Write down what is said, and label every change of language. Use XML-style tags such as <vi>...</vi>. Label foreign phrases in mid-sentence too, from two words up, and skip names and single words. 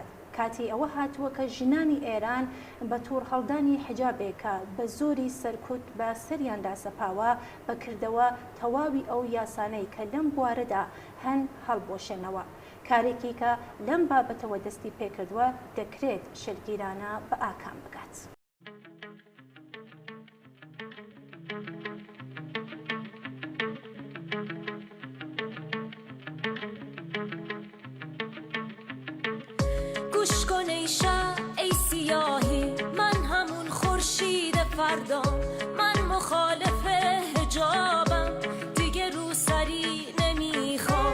<ckb>کاتی ئەوە هاتووە کە ژنانی ئێران بە توور هەڵدانی حیجابێکە بە زۆری سەرکوت بە سەریاندا سەپاوە بەکردەوە تەواوی ئەو یاسانەی کە لەم بوارەدا هەن هەڵبۆشێنەوە. کارێکی کە لەم بابەتەوە دەستی پێکردووە دەکرێت شەرگیرانە بە ئاکام بگات.</ckb> <fa>گوش کن ای شب ای سیاهی، من همون خورشید فردام، من مخالف حجابم، دیگه روسری نمیخوام.</fa>